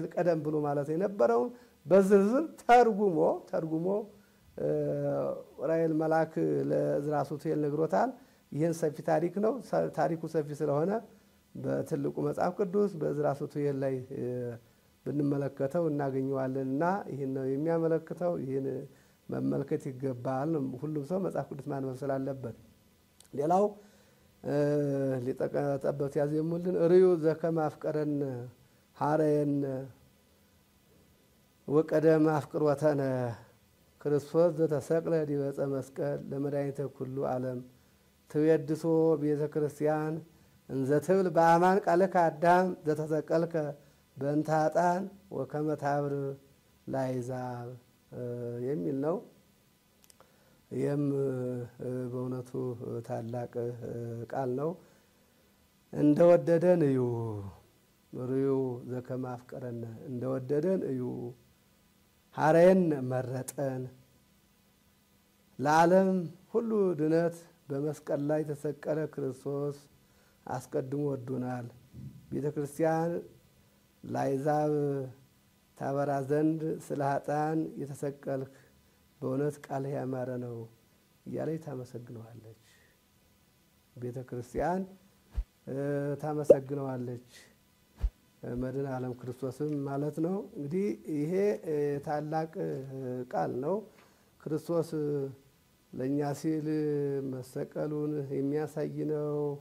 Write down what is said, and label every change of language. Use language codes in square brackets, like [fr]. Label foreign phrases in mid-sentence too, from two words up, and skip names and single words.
[am] በእስራኤል ቀደም ብሎ ማለት የነበረውን በዝርዝር ተርጉሞ ራኤል መልአክ ለዕዝራ ሱቱኤል ነግሮታል። ይህን ሰፊ ታሪክ ነው። ታሪኩ ሰፊ ስለሆነ በትልቁ መጽሐፍ ቅዱስ በዕዝራ ሱቱኤል ላይ ብንመለከተው እናገኘዋለንና ይህን ነው የሚያመለክተው። ይህን መመልከት ይገባል። ሁሉም ሰው መጽሐፍ ቅዱስ ማንበብ ስላለበት። ሌላው ሊጠቀጠበት ያዘሙልን [gez] ርዩ ዘከመ አፍቀረን ሐረየን ወቀደመ አፍቅሮተነ ክርስቶስ ዘተሰቅለ ዲበ ዕፀ መስቀል ለመድኃኒተ ኩሉ ዓለም ትዌድሶ ቤተ ክርስቲያን እንዘ ትብል በአማን ቃልከ አዳም ዘተሰቀልከ በእንተ ኃጥአን ወከመ ታብር ለአሕዛብ [am] የሚል ነው። ይህም በእውነቱ ታላቅ ቃል ነው። እንደወደደን እዩ [gez] ርዩ ዘከመ አፍቀረነ [am] እንደወደደን እዩ ሐረየን መረጠን ለዓለም ሁሉ ድነት በመስቀል ላይ ተሰቀለ ክርስቶስ አስቀድሞ ወዶናል። ቤተ ክርስቲያን ለአሕዛብ ታበራ ዘንድ ስለ ኃጥአን የተሰቀልክ በእውነት ቃልህ ያማረ ነው እያለች ታመሰግነዋለች። ቤተ ክርስቲያን ታመሰግነዋለች። መድኃኔ ዓለም ክርስቶስም ማለት ነው። እንግዲህ ይሄ ታላቅ ቃል ነው። ክርስቶስ ለእኛ ሲል መሰቀሉን የሚያሳይ ነው።